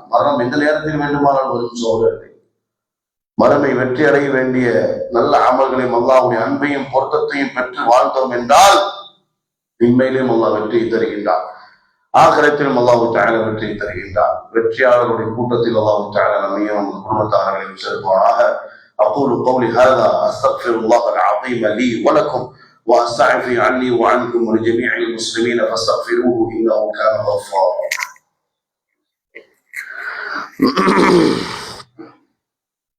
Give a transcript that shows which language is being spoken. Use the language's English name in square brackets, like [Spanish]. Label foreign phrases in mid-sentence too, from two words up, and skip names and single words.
[Tamil] மரணம் எந்த நேரத்தில் வேண்டுமானால் வரும் சோதனை. மறுமை வெற்றி அடைய வேண்டிய நல்ல அமல்களையும் அல்லாஹ்வுடைய அன்பையும் பொருத்தத்தையும் பெற்று வாழ்ந்தோம் என்றால் உண்மையிலேயும் அல்லாஹ் வெற்றியை தருகின்றார். ஆகிரத்திலும் [Arabic] الله تعالى [Tamil] வெற்றியை தருகின்றார். வெற்றியாளர்களுடைய கூட்டத்தில் [Arabic] الله تعالى [Tamil] நம்மையும் நம் குடும்பத்தார்களையும் சேர்ப்பானாக. [Arabic] أقول قولي هذا أستغفر الله العظيم لي ولكم وأستعفي عني وعنكم ولجميع المسلمين فاستغفروه إنه كان غفارا.